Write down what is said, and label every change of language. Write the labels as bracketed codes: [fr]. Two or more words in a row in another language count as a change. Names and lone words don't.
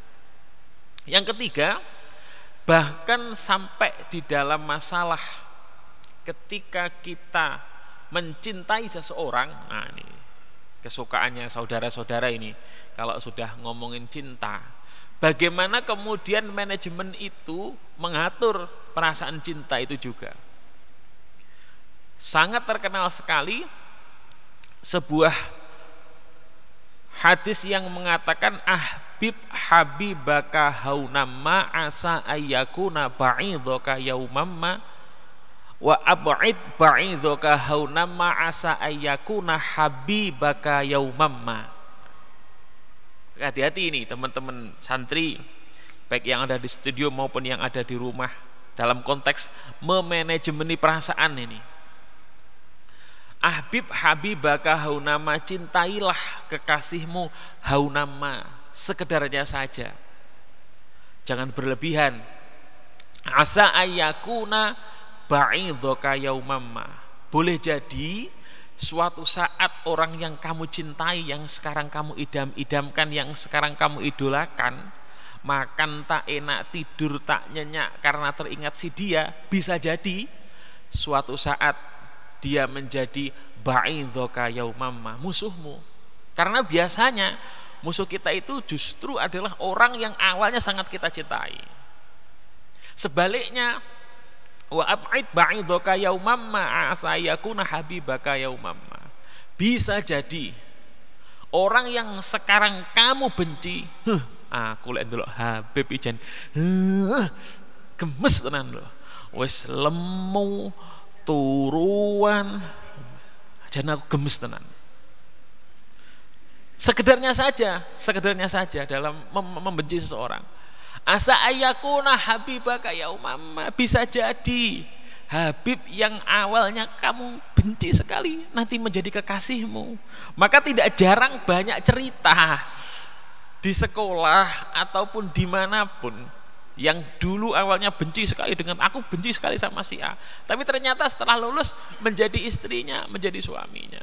[id] Yang ketiga, bahkan sampai di dalam masalah ketika kita mencintai seseorang, nah ini kesukaannya saudara-saudara ini kalau sudah ngomongin cinta, bagaimana kemudian manajemen itu mengatur perasaan cinta itu juga. Sangat terkenal sekali sebuah hadis yang mengatakan [ar] أحبب حبيبك هونا ما عسى أن يكون بغيضك يوما ما وأبغض بغيضك هونا ما عسى أن يكون حبيبك يوما ما. [id] Hati-hati ini teman-teman santri, baik yang ada di studio maupun yang ada di rumah, dalam konteks memanajemeni perasaan ini. [ar] أحبب حبيبك هونا ما, [id] cintailah kekasihmu haunama, sekedarnya saja, jangan berlebihan. [ar] عسى أن يكون بغيضك يوما ما, [id] boleh jadi suatu saat orang yang kamu cintai, yang sekarang kamu idam-idamkan, yang sekarang kamu idolakan, makan tak enak, tidur tak nyenyak karena teringat si dia, bisa jadi suatu saat dia menjadi [ar] بغيضك يوما ما, [id] musuhmu. Karena biasanya musuh kita itu justru adalah orang yang awalnya sangat kita cintai. Sebaliknya, [ar] وأبغض بغيضك يوما ما عسى أن يكون حبيبك يوما ما. [id] Bisa jadi orang yang sekarang kamu benci, [jv] aku lek ndelok Habib ijen gemes tenan lho. Wis lemu, turuan, jan aku gemes tenan. [id] Sekedarnya saja dalam membenci seseorang. [ar] عسى أن يكون حبيبك يوما ما, [id] bisa jadi Habib yang awalnya kamu benci sekali nanti menjadi kekasihmu. Maka tidak jarang banyak cerita di sekolah ataupun dimanapun yang dulu awalnya benci sekali dengan aku, benci sekali sama si A, tapi ternyata setelah lulus menjadi istrinya, menjadi suaminya.